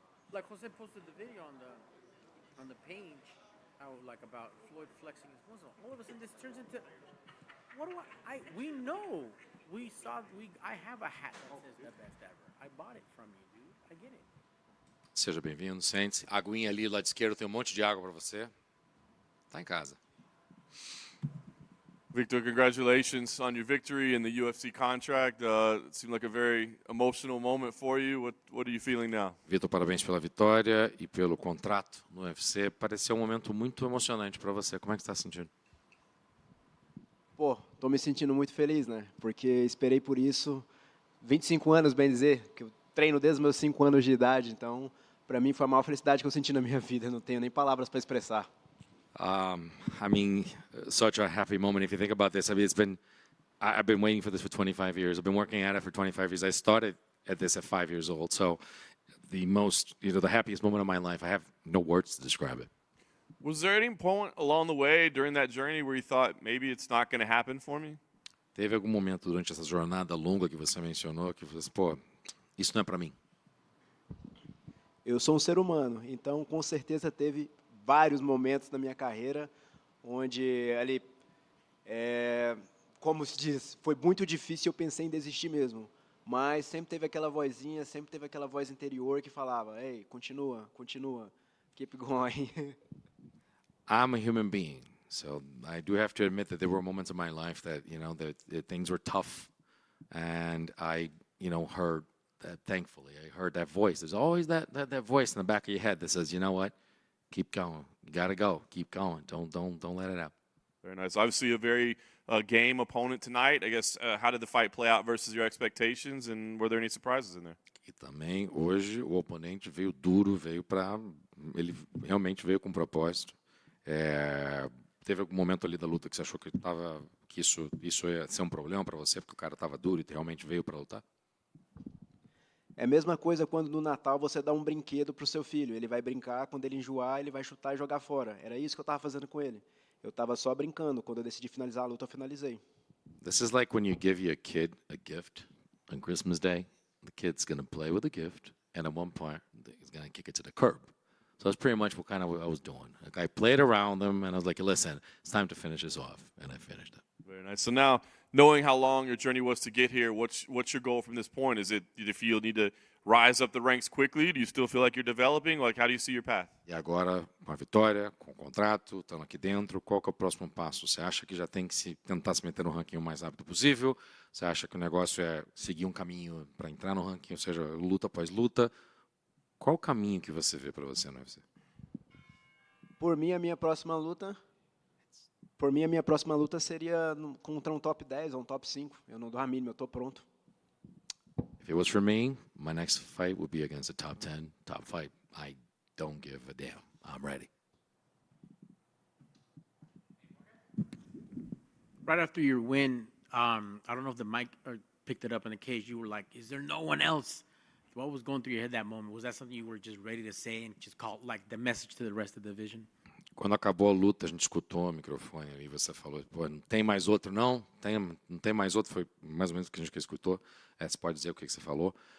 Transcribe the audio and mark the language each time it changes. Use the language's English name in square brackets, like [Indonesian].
[English] Like Jose posted the video on the page, how like about Floyd flexing his muscle. All of a sudden, this turns into we know. I have a hat that says the best ever. I bought it from you, dude. I get it. [Portuguese] Seja bem-vindo, sente-se. Aguinha ali, lado esquerdo, tem monte de água para você. Tá em casa. [English] Victor, congratulations on your victory and the UFC contract. It seemed like a very emotional moment for you. What are you feeling now? [Portuguese] Vitor, parabéns pela vitória e pelo contrato no UFC. Pareceu um momento muito emocionante para você. Como é que você está se sentindo? Pô, tô me sentindo muito feliz, né? Porque esperei por isso 25 anos, bem dizer, que eu treino desde os meus 5 anos de idade. Então, para mim foi a maior felicidade que eu senti na minha vida. Eu não tenho nem palavras para expressar. [English] I mean, such a happy moment. If you think about this, I mean, I've been waiting for this for 25 years. I've been working at it for 25 years. I started at this at 5 years old. So the happiest moment of my life, I have no words to describe it. Was there any point along the way during that journey where you thought maybe it's not going to happen for me? [Portuguese] Teve algum momento durante essa jornada longa que você mencionou que você, pô, isso não é para mim? eu sou um ser humano, então com certeza teve vários momentos na minha carreira onde ali, como se diz, foi muito difícil, eu pensei em desistir mesmo. Mas sempre teve aquela vozinha, sempre teve aquela voz interior que falava, ei, continua, continua, [English] keep going. I'm a human being, so I do have to admit that there were moments in my life that that things were tough, and I heard that. Thankfully, I heard that voice. There's always that voice in the back of your head that says, you know what, keep going. You gotta go. Keep going. Don't let it out. Very nice. Obviously, a very game opponent tonight. I guess how did the fight play out versus your expectations, and were there any surprises in there? [Portuguese] E também hoje o oponente veio duro, ele realmente veio com propósito. Teve algum momento ali da luta que você achou que isso ia ser um problema para você, porque o cara estava duro e realmente veio para lutar? É a mesma coisa quando no Natal você dá um brinquedo para o seu filho. Ele vai brincar, quando ele enjoar, ele vai chutar e jogar fora. Era isso que eu estava fazendo com ele. Eu estava só brincando. Quando eu decidi finalizar a luta, eu finalizei. [English] This is like when you give your kid a gift on Christmas Day. The kid's going to play with the gift, and at one point, he's going to kick it to the curb. So that's pretty much what I was doing. Like I played around them, and I was like, listen, it's time to finish this off, and I finished it. Very nice. So now, knowing how long your journey was to get here, what's your goal from this point? Is it do you feel you need to rise up the ranks quickly? Do you still feel like you're developing? Like, how do you see your path? [Portuguese] E agora, com a vitória, com o contrato, estando aqui dentro, qual que é o próximo passo? Você acha que já tem que tentar se meter no ranking o mais rápido possível? Você acha que o negócio é seguir um caminho para entrar no ranking, ou seja, luta após luta? Qual o caminho que você vê para você no UFC? Por mim, a minha próxima luta seria contra um top 10 ou um top 5. Eu não dou a mínima, eu estou pronto. [English] If it was for me, my next fight would be against a top 10, top 5. I don't give a damn. I'm ready. Right after your win, I don't know if the mic picked it up in the cage. You were like, "Is there no one else?" What was going through your head that moment? Was that something you were just ready to say and just call like the message to the rest of the division? [Portuguese] Quando acabou a luta, a gente escutou o microfone e você falou, pô, não tem mais outro não? Não tem mais outro? Foi mais ou menos o que a gente escutou. Você pode dizer o que você falou.